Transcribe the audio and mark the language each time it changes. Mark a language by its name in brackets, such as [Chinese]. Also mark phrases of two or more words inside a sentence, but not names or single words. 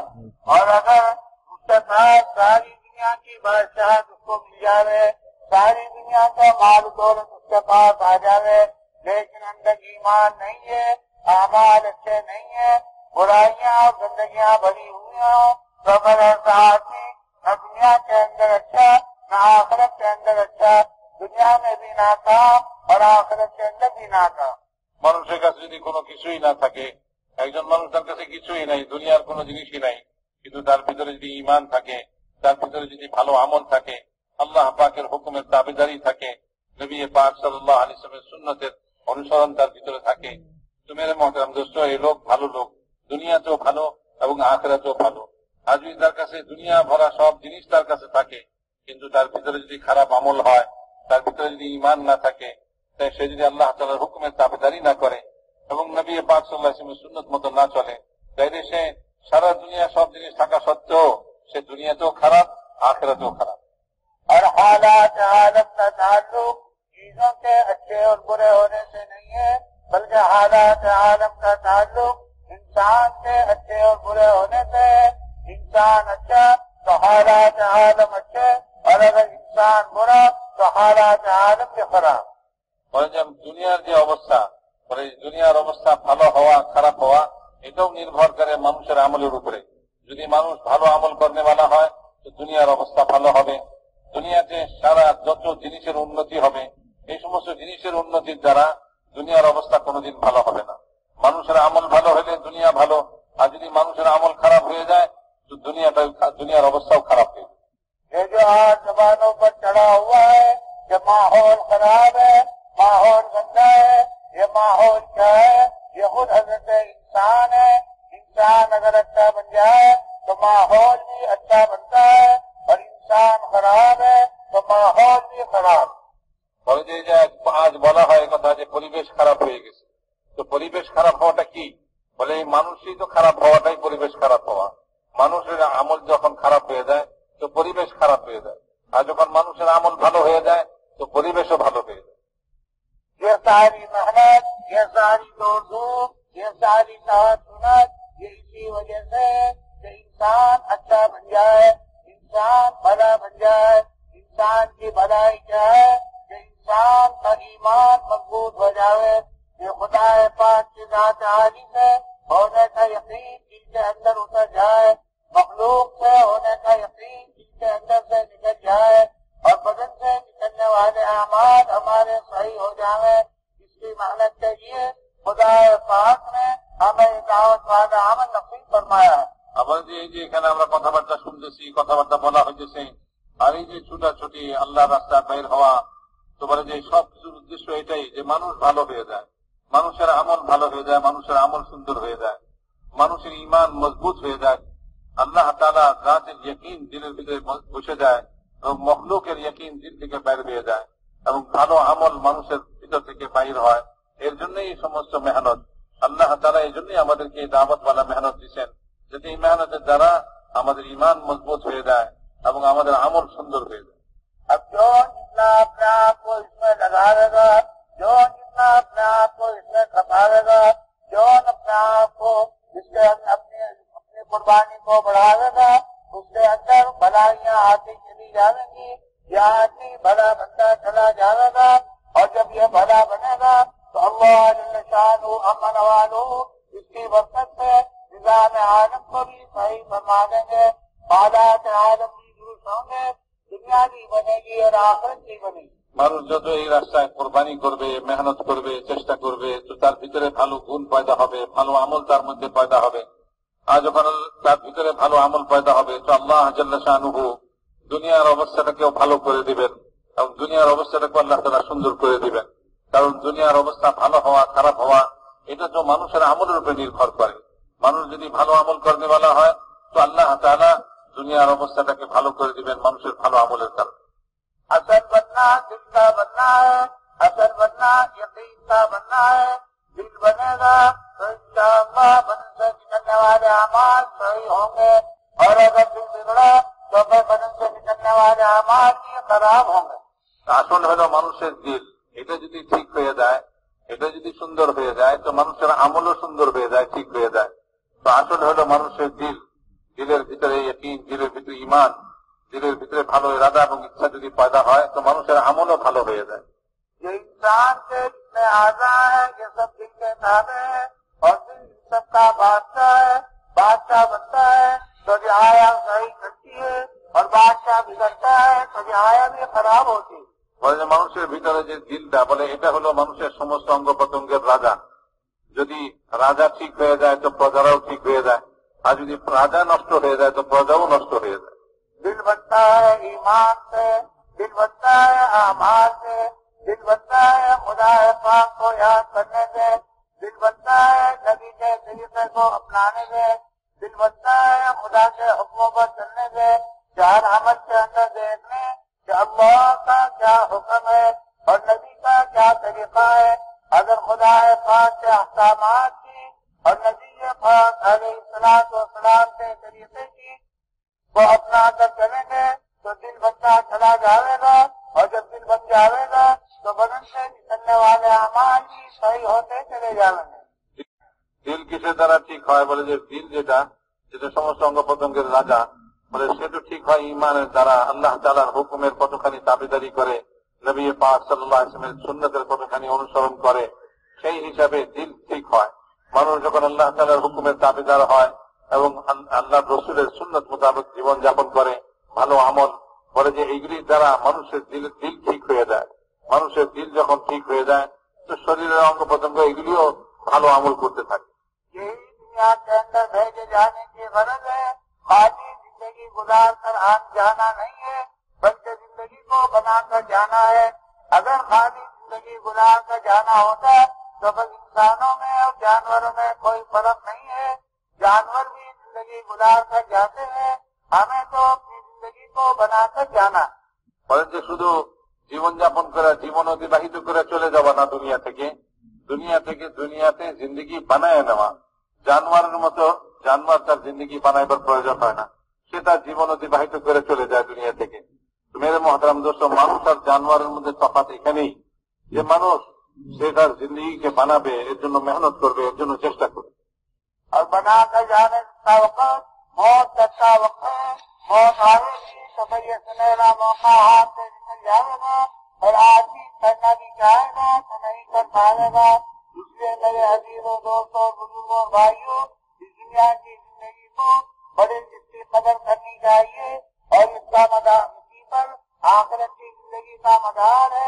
[Urdu] اور اگر اس کے پاس ساری دنیا کی بادشاہت اس کو مل جائے، ساری دنیا کا مال دولت اس کے پاس آ جائے لیکن اندر ایمان نہیں ہے، اعمال اچھے نہیں ہے، برائیاں اور گندگیاں بھری ہوئی ہوں تو پھر ایسا آدمی نہ دنیا کے اندر اچھا نہ آخرت کے اندر اچھا، دنیا میں بھی ناکام اور آخرت کے اندر بھی ناکام. [Bangla] মানুষের কাছে যদি কোনো কিছুই না থাকে, একজন মানুষ তার কাছে কিছুই নাই, দুনিয়ার কোনো জিনিসই নাই, কিন্তু তার ভিতরে যদি ঈমান থাকে তার ভিতরে যদি ভালো আমল থাকে, আল্লাহ পাকের হুকুমের দাবিদারি থাকে, নবী পাক সাল্লাল্লাহু আলাইহি ওয়াসাল্লামের সুন্নতের অনুসরণ তার ভিতরে থাকে, তো [Urdu] میرے محترم دوست, [Bangla] এই লোক ভালো লোক, দুনিয়াতেও ভালো এবং আখিরাতেও ভালো। আর যদি তার কাছে দুনিয়া ভরা সব জিনিস তার কাছে থাকে, কিন্তু তার ভিতরে যদি খারাপ আমল হয়, তার ভিতরে যদি ঈমান না থাকে, তাই সে যদি আল্লাহ তাআলার হুকুমের দাবিদারি না করে এবং নবী পাক সাল্লাল্লাহু আলাইহি ওয়াসাল্লামের সুন্নত মতো না চলে, তাইলে সে সারা দুনিয়া সব জিনিস থাকা সত্ত্বেও সে দুনিয়াতেও খারাপ, আখিরাতেও খারাপ। [Urdu] اور حالات عالم کا تعلق چیزوں کے اچھے اور برے ہونے سے نہیں ہے، بلکہ حالات عالم کا تعلق انسان کے اچھے اور برے ہونے سے ہے۔ انسان اچھا تو حالات عالم اچھے، اور اگر انسان برا تو حالات عالم بھی خراب۔ [Bangla] বলে যে দুনিয়ার যে অবস্থা, বলে দুনিয়ার অবস্থা ভালো হওয়া খারাপ হওয়া এটাও নির্ভর করে মানুষের আমলের উপরে। যদি মানুষ ভালো আমল করনেওয়ালা হয় তো দুনিয়ার অবস্থা ভালো হবে। দুনিয়াতে সারা যত জিনিসের উন্নতি হবে, এই সমস্ত জিনিসের উন্নতির দ্বারা দুনিয়ার অবস্থা কোনোদিন ভালো হবে না। মানুষের আমল ভালো হলে দুনিয়া ভালো, আর যদি মানুষের আমল খারাপ হয়ে যায় তো দুনিয়ার অবস্থাও খারাপ হয়ে যায়। [Urdu] یہ جو آج زبانوں پر چڑھا ہوا ہے کہ ماحول خراب ہے، ماحول گندا ہے، یہ ماحول کیا ہے؟ یہ خود حضرت انسان ہے۔ انسان اگر اچھا بن جائے تو ماحول بھی اچھا بنتا ہے، اور انسان خراب ہے تو ماحول بھی خراب۔ [Bangla] বলে যে আজ বলা হয় কথা যে পরিবেশ খারাপ হয়ে গেছে, তো পরিবেশ খারাপ হওয়াটা কি? বলে এই মানুষই তো খারাপ হওয়াটাই পরিবেশ খারাপ হওয়া। মানুষের আমল যখন খারাপ হয়ে যায় তো পরিবেশ খারাপ হয়ে যায়, আর যখন মানুষের আমল ভালো হয়ে যায় তো পরিবেশও ভালো হয়ে যায়। [Urdu] یہ ساری محنت، یہ ساری دوڑ دھوپ، یہ ساری سنت، یہ اسی وجہ سے کہ انسان اچھا بن جائے، انسان بھلا بن جائے۔ انسان کی بھلائی کیا ہے؟ کہ انسان کا ایمان مضبوط ہو جائے، یہ خدا پاک کی ذات عالی سے ہونے کا یقین دل کے اندر اتر جائے، مخلوق سے ہونے کا یقین دل کے اندر سے نکل جائے، اور بدن سے نکلنے والے اعمال ہمارے صحیح ہو جائیں۔ اس کی محنت کے لیے خدا پاک نے ہمیں دعوت والا عمل نصیب فرمایا ہے۔ [Bangla] আবার যে এই যে এখানে আমরা কথাবার্তা শুনতেছি, কথাবার্তা বলা হইতেছে, আর এই যে ছুটাছুটি আল্লাহ রাস্তায় বের হওয়া, তো বলে যে সব কিছুর উদ্দেশ্য এটাই যে মানুষ ভালো হয়ে যায়, মানুষের আমল ভালো হয়ে যায়, মানুষের আমল সুন্দর হয়ে যায়, মানুষের ঈমান মজবুত হয়ে যায়, আল্লাহ তাআলা জাতের ইয়াকিন দিলের ভিতরে বসে যায় এবং মখলুকের ইয়াকিন দিল থেকে বাইর হয়ে যায় এবং ভালো আমল মানুষের ভিতর থেকে বাইর হয়। এর জন্যই এই সমস্ত মেহনত আল্লাহ তাআলা এই জন্যই আমাদেরকে দাওয়াত ওয়ালা মেহনত দিচ্ছেন, যাতে এই মেহনতের দ্বারা আমাদের ঈমান মজবুত হয়ে যায় এবং আমাদের আমল সুন্দর হয়ে যায়। [Urdu] اب جو جتنا اپنے آپ کو اس میں لگاوے گا، جو جتنا اپنے آپ کو اس میں کھپاوے گا، جو اپنے آپ کو اس کے اپنی قربانی کو بڑھاوے گا، اس کے اندر بھلائیاں آتی چلی جائیں گی، یہ آدمی بھلا بنتا چلا جائے گا، اور جب یہ بھلا بنے گا تو اللہ جل شانہ امن والو اس کی برکت سے نظام عالم کو بھی صحیح فرما دیں گے، حالات عالم بھی درست ہوں گے، دنیا بھی بنے گی اور آخرت بھی بنے گی۔ [Bangla] মানুষ যত এই রাস্তায় কোরবানি করবে, মেহনত করবে, চেষ্টা করবে, তো তার ভিতরে ভালো গুণ পয়দা হবে, ভালো আমল তার মধ্যে পয়দা হবে। আর যখন তার ভিতরে ভালো আমল পয়দা হবে তো আল্লাহ জাল্লা শানুহু দুনিয়ার অবস্থাটাকেও ভালো করে দিবেন এবং দুনিয়ার অবস্থাটাকে আল্লাহ তাআলা সুন্দর করে দিবেন। কারণ দুনিয়ার অবস্থা ভালো হওয়া খারাপ হওয়া এটা তো মানুষের আমলের উপর নির্ভর করে। মানুষ যদি ভালো আমল করনেওয়ালা হয় তো আল্লাহ তাআলা দুনিয়ার অবস্থাটাকে ভালো করে দিবেন মানুষের ভালো আমলের কারণে। [Urdu] اصل بننا دل کا بننا ہے، اصل بننا یقین کا بننا ہے۔ دل بنے گا تو انشاءاللہ بدن سے نکلنے والے اعمال صحیح ہوں گے، اور اگر دل بگڑا تو پھر بدن سے نکلنے والے اعمال بھی خراب ہوں گے۔ [Bangla] আসল হলো মানুষের দিল, এটা যদি ঠিক হয়ে যায়, এটা যদি সুন্দর হয়ে যায় তো মানুষের আমলও সুন্দর হয়ে যায়, ঠিক হয়ে যায়। তো আসল হলো মানুষের দিল, দিলের ভিতরে ইয়াকিন, দিলের ভিতরে ঈমান, দিলের ভিতরে ভালো ইরাদা এবং ইচ্ছা যদি পয়দা হয় তো মানুষের আমলও ভালো হয়ে যায়। [Urdu] یہ انسان کے جتنے اعضاء ہیں یہ سب دل کے تابع ہے، اور دل سب کا بادشاہ ہے۔ بادشاہ بنتا ہے تو رعایا صحیح کرتی ہے، اور بادشاہ بگڑتا ہے تو رعایا بھی خراب ہوتی ہے۔ [Bangla] বলে যে মানুষের ভিতরে যে দিলটা, বলে এটা হলো মানুষের সমস্ত অঙ্গ প্রত্যঙ্গের রাজা। যদি রাজা ঠিক হয়ে যায় তো প্রজারাও ঠিক হয়ে যায়, আর যদি রাজা নষ্ট হয়ে যায় তো প্রজাও নষ্ট হয়ে যায়। [Urdu] دل بنتا ہے ایمان سے، دل بنتا ہے اعمال سے، دل بنتا ہے خدا پاک کو یاد کرنے سے، دل بنتا ہے نبی کے طریقے کو اپنانے سے، دل بنتا ہے خدا کے حکموں پر چلنے سے، چار عمل کے اندر دیکھنے کہ اللہ کا کیا حکم ہے اور نبی کا کیا طریقہ ہے۔ اگر خدا پاک کے احکامات کی اور نبی پاک علیہ السلام کے طریقے کی کو اپنا کر چلیں گے تو دل بچہ چلا جاوے گا، اور جب دل بن جاوے گا تو بدن سے نکلنے والے اعمال بھی صحیح ہوتے چلے جائیں گے۔ [Bangla] দিল কিসের দ্বারা ঠিক হয় বলে যে দিল যেটা সমস্ত অঙ্গ প্রত্যঙ্গের রাজা, বলে সেটা ঠিক হয় ইমানের দ্বারা, আল্লাহ তাআলার হুকুমের কতখানি তাবেদারি করে, নবী পাক সাল্লাল্লাহু আলাইহি ওয়াসাল্লামের সুন্নতের কতখানি অনুসরণ করে, সেই হিসাবে দিল ঠিক হয়। মানুষ যখন আল্লাহ তাআলার হুকুমের তাবেদার হয় এবং আল্লাহ রসুলের সুন্নত মোতাবেক জীবন যাপন করে, ভালো আমল, বলে যে এইগুলির দ্বারা মানুষের দিল ঠিক হয়ে যায়। মানুষের দিল যখন ঠিক হয়ে যায় তো শরীরের অঙ্গ প্রত্যঙ্গ এগুলিও ভালো আমল করতে থাকে। [Urdu] یہی دنیا کے اندر بھیجے جانے کی غرض ہے، خالی زندگی گزار کر آن جانا نہیں ہے، بلکہ زندگی کو بنا کر جانا ہے۔ اگر خالی زندگی گزار کر جانا ہوتا تو بس انسانوں میں اور جانوروں میں کوئی فرق نہیں ہے۔ جانور بھی زندگی گزار کر جاتے ہیں، ہمیں تو اپنی زندگی کو بنا کر جانا۔ [Bangla] বলেন যে শুধু জীবনযাপন করে, জীবন অতিবাহিত করে চলে যাওয়া না দুনিয়া থেকে দুনিয়াতে জিন্দগি বানায় নেওয়া। জানোয়ারের মতো জানোয়ার তার জিন্দগি বানাইবার প্রয়োজন হয় না, সে তার জীবন অতিবাহিত করে চলে যায় দুনিয়া থেকে। [Urdu] میرے محترم دوست, [Bangla] মানুষ আর জানোয়ারের মধ্যে তফাৎ এখানেই যে মানুষ সে তার জিন্দগিকে বানাবে, এর জন্য মেহনত করবে, এর জন্য চেষ্টা করবে। [Urdu] اور بنا کر جانے کا وقت موت کا وقت ہے، موت آئے گی تو پھر یہ سنہرا موقع ہاتھ سے نکل جائے گا اور آدمی کرنا بھی چاہے گا تو نہیں کر پائے گا۔ اس لیے میرے عزیزوں، دوستوں، بزرگوں، بھائیوں، اس دنیا کی زندگی کو بڑے اس کی قدر کرنی چاہیے اور اس کا مدار اسی پر آخرت کی زندگی کا مدار ہے۔